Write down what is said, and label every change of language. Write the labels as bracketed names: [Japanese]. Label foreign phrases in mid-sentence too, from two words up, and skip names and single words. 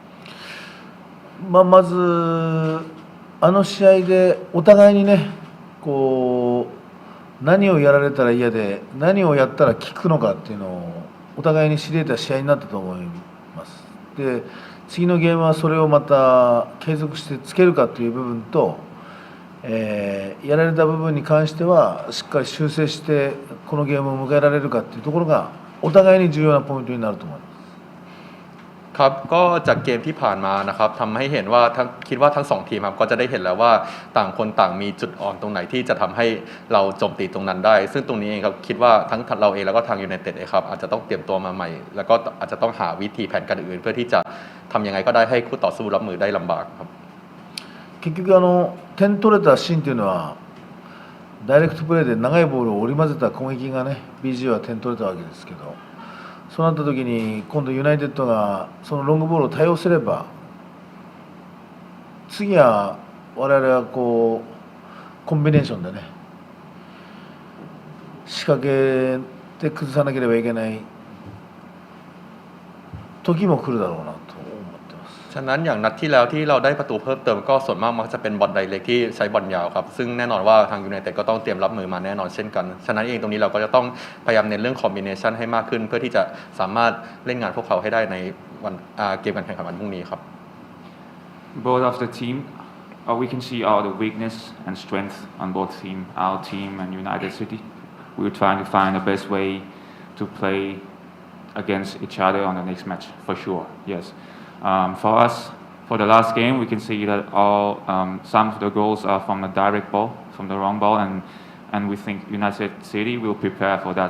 [Japanese] まず試合でお互いにねこう何をやられたら嫌で何をやったら効くのかっていうのをお互いに知れた試合になったと思います。で次のゲームはそれをまた継続してつけるかという部分と、やられた部分に関してはしっかり修正してこのゲームを迎えられるかっていうところがお互いに重要なポイントになると思います。 [Thai] ครับก็จากเกมที่ผ่านมานะครับทำให้เห็นว่าคิดว่าทั้ง2ทีมครับก็จะได้เห็นแล้วว่าต่างคนต่างมีจุดอ่อนตรงไหนที่จะทำให้เราโจมตีตรงนั้นได้ซึ่งตรงนี้เองครับคิดว่าทั้งเราเองแล้วก็ทางยูไนเต็ดเองครับอาจจะต้องเตรียมตัวมาใหม่แล้วก็อาจจะต้องหาวิธีแผนการอื่นเพื่อที่จะทำยังไงก็ได้ให้คู่ต่อสู้รับมือได้ลำบากครับ [Japanese] 結局点取れたシーンというのはダイレクトプレーで長いボールを織り交ぜた攻撃がね BG は点取れたわけですけど、そうなった時に今度ユナイテッドがそのロングボールを対応すれば次は我々はこうコンビネーションでね仕掛けて崩さなければいけない時も来るだろうなと思ってます。 [Thai] ฉะนั้นอย่างนัดที่แล้วที่เราได้ประตูเพิ่มเติมก็ส่วนมากมักจะเป็นบอลไดเรกที่ใช้บอลยาวครับซึ่งแน่นอนว่าทางยูไนเต็ดก็ต้องเตรียมรับมือมาแน่นอนเช่นกันฉะนั้นเองตรงนี้เราก็จะต้องพยายามเน้นเรื่องคอมบิเนชันให้มากขึ้นเพื่อที่จะสามารถเล่นงานพวกเขาให้ได้ในวันเกมการแข่งขันวันพรุ่งนี้ครับ [English] Both of the team, we can see all the weakness and strength on both team, our team and United City. We're trying to find the best way to play against each other on the next match for sure. Yes. For us, for the last game, we can see that some of the goals are from the direct ball, from the wrong ball, and we think United City will prepare for that.